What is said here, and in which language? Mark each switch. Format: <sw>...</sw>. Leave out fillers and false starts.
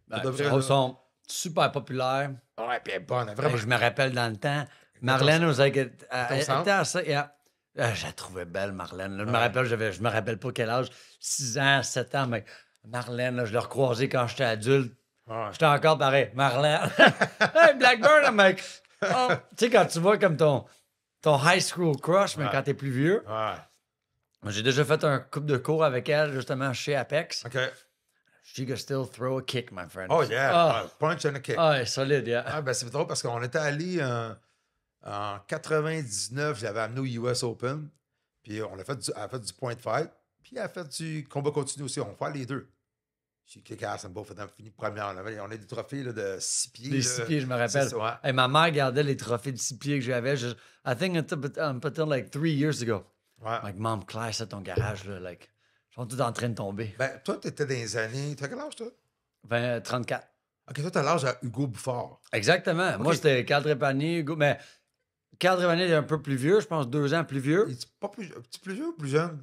<fr>Ils sont super populaires. Ouais, puis elle est bonne, vraiment. Et je me rappelle dans le temps, Marlène, elle était à ça. Yeah. Je la trouvais belle, Marlène. Là. Je me rappelle pas quel âge, 6 ans, 7 ans, mais Marlène, là, je l'ai recroisée quand j'étais adulte. Ouais. J'étais encore pareil. Marlène.</fr> <en>Hey, Blackburn, I'm like, oh.</en> <fr>Tu sais, quand tu vois comme ton high school crush, mais quand t'es plus vieux. Ouais. J'ai déjà fait un couple de cours avec elle, justement, chez Apex. OK.</fr> <en>She could still throw a kick, my friend. Oh, yeah. Punch and a kick.</en> <fr>Ah, solide, yeah. Ah, ben, c'est drôle parce qu'on était allé en 99, j'avais amené au US Open. Puis elle a fait du point fight. Puis elle a fait du combat continu aussi. On va faire les deux. J'ai</fr> <en>kick-ass and both of them</en> <fr>fini première. On a des trophées là, de 6 pieds. Des 6 pieds, je me rappelle. Ça, ouais. Hey, ma mère gardait les trophées de 6 pieds que j'avais.</fr> <en>I think until like 3 years ago.</en> <fr>Ouais. Like, Mom, Claire, c'est ton garage, là. Like, ils sont tous en train de tomber. Ben, toi, tu étais dans les années. Tu as quel âge, toi? 34. OK, toi, tu as l'âge à Hugo Bouffard. Exactement. Okay. Moi, c'était Carl Trépanier, Hugo. Mais Carl Trépanier est un peu plus vieux, je pense 2 ans plus vieux. Il est pas plus, un petit plus vieux ou plus jeune?</fr>